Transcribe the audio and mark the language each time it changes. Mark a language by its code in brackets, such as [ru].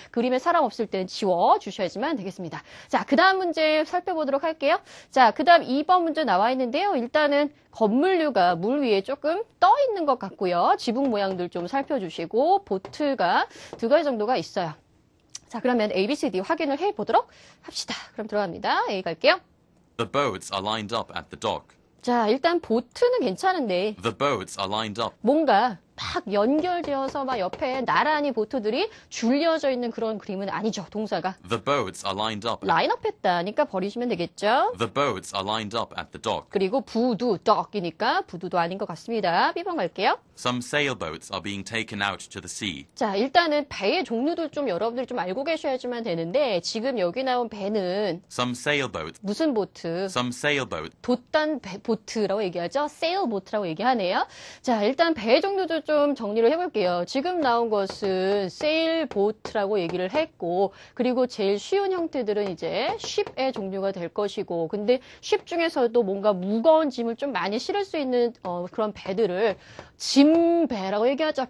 [ko] 그림에 사람 없을 때는 지워주셔야지만 되겠습니다. 자, 그 다음 문제 살펴보도록 할게요. 자, 그 다음 2번 문제 나와 있는데요. 일단은 건물류가 물 위에 조금 떠 있는 것 같고요. 지붕 모양들 좀 살펴주시고 보트가 2가지 정도가 있어요. 자, 그러면 A, B, C, D 확인을 해보도록 합시다. 그럼 들어갑니다. A 갈게요. [en] The boats are lined up at the dock. [ko] 자, 일단 보트는 괜찮은데 [en] The boats are lined up. [ko] 뭔가 막 연결되어서 막 옆에 나란히 보트들이 줄려져 있는 그런 그림은 아니죠. 동사가. [en] The boats are lined up. [ko] 라인업 했다니까 버리시면 되겠죠. [en] The boats are lined up at the dock. [ko] 그리고 부두, 덕이니까 부두도 아닌 것 같습니다. B번 갈게요. [en] Some sailboats are being taken out to the sea. [ko] 자, 일단은 배의 종류들 좀 여러분들이 좀 알고 계셔야지만 되는데 지금 여기 나온 배는 [en] Some sailboats. [ko] 무슨 보트? [en] Some sailboats. [ko] 돛단 보트라고 얘기하죠. 세일보트라고 얘기하네요. 자, 일단 배 종류도 좀 정리를 해볼게요. 지금 나온 것은 세일보트라고 얘기를 했고 그리고 제일 쉬운 형태들은 이제 쉽의 종류가 될 것이고 근데 쉽 중에서도 뭔가 무거운 짐을 좀 많이 실을 수 있는 그런 배들을 짐배라고 얘기하죠.